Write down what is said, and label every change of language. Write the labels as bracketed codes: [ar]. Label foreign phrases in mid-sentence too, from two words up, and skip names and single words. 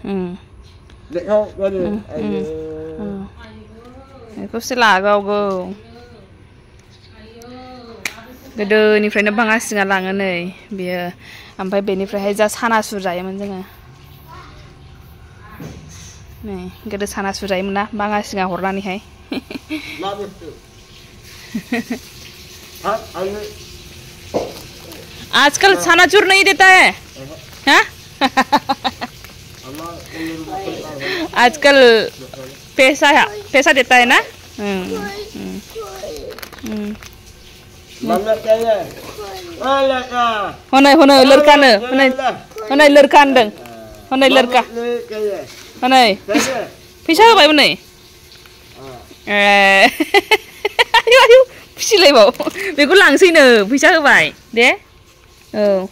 [brx] बेखौसो लागावगौ गोदोनिफ्रायनो बाङासिङा लाङो नै बियो ओमफ्राय बेनिफ्रायहाय जा सानासुर जायोमोन जोङो नै गोदो सानासुर जायोमोन ना बाङासिङा हरनानैहाय [hi] आजकल चनाचूर नहीं देता है हाँ आजकल पैसा देता है ना [brx] हनै लड़कानो हनै लड़का होनदों हनै लड़का हनै फैसा होबाय हनै आयु फिसिलायबाव बेखौ लांसैनो फैसा होबाय दे औ